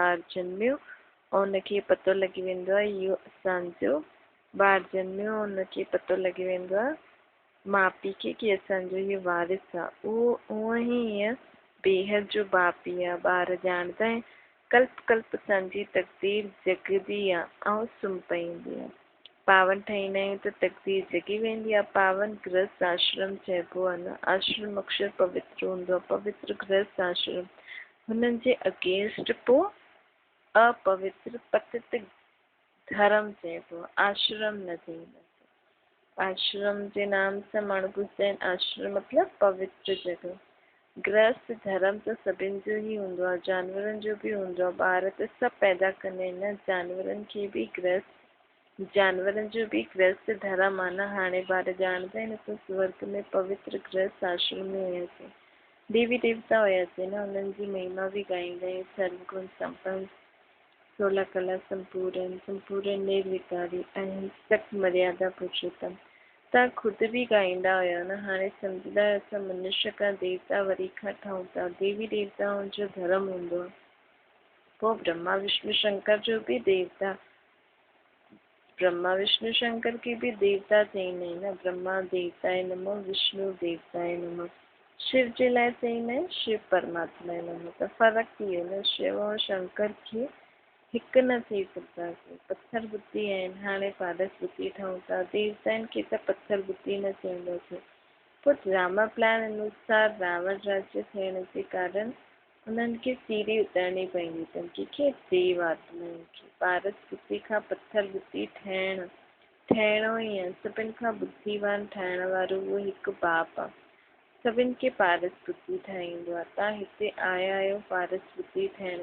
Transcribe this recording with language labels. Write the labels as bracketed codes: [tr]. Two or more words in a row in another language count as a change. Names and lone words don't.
[sd] ॿारु ॼमियो ऐं उनखे पतो लॻी वेंदो आहे इहो असांजो ॿारु ॼमियो, उनखे पतो लॻी वेंदो आहे माउ पीउ खे कि असांजो इहो वारिस आहे। उहो ई हीअं बेहद जो बाप ई आहे। ॿार ॼाणंदा आहिनि कल्प कल्प असांजी तक़दीर जॻंदी आहे ऐं सुम्ही पईंदी आहे। पावन ठाहींदा आहियूं त तक़दीर जॻी वेंदी आहे। पावन गृहस्थ आश्रम चइबो आहे न। आश्रम अक्षर पवित्र हूंदो आहे। पवित्र गृहस्थ आश्रम हुननि जे अगेंस्ट पोइ अपवित्र पतित धर्म चइबो आहे, आश्रम न चईंदासीं। आश्रम जे नाम सां माण्हू पुछंदा आहिनि आश्रम मतिलबु पवित्र जॻह। गृहस्थ धर्म त सभिनि जो ई हूंदो आहे, जानवरनि जो बि हूंदो आहे। ॿार त सभु पैदा कंदा आहिनि न, जानवरनि खे बि जानवरनि जो बि गृहस्थ धर्म आहे न। हाणे ॿार ॼाणंदा आहिनि असां स्वर्ग में पवित्र गृहस्थ आश्रम में हुयासीं, देवी देवता हुयासीं न, उन्हनि जी महिमा बि ॻाईंदा आहियूं। सर्वगुण संपन्न, 16 कला संपूर्ण, संपूर्ण निर्विकारी, अहिंसक, मर्यादा पुरुषोत्तम। तव्हां ख़ुदि बि ॻाईंदा हुयो न। हाणे सम्झंदा आहियो असां मनुष्य खां देवता वरी खां ठहूं था। देवी देवताउनि जो धर्म हूंदो आहे। पोइ ब्रह्मा विष्णु शंकर जो बि देवता, ब्रह्मा विष्णु शंकर खे बि देवता चईंदा आहिनि न। [sa] ब्रह्मा देवताए नमः, विष्णु देवताए नमः। [sd] शिव जे लाइ चईंदा आहिनि शिव [sa] परमात्मा नमः। [sd] त फ़र्क़ु थी वियो न, शिव ऐं शंकर खे हिकु न थी सघंदासीं। पत्थर बुद्धि आहिनि, हाणे पारस बुद्धि ठहूं था। देवताउनि खे त पत्थर बुद्धि न चईंदासीं। पोइ [en] drama plan [sd] अनुसार रावण राज्य थियण जे कारण उन्हनि खे सीढ़ी उतरणी पवंदी अथनि। कंहिंखे देव आत्माउनि खे पारस बुद्धि खां पत्थर बुद्धि ठहिणो ई आहे। सभिनि खां बुद्धिवान ठाहिण वारो उहो हिकु बाप आहे। सभिनि खे पारस बुद्धि ठाहींदो आहे। तव्हां हिते आया आहियो पारस बुद्धि ठहिण।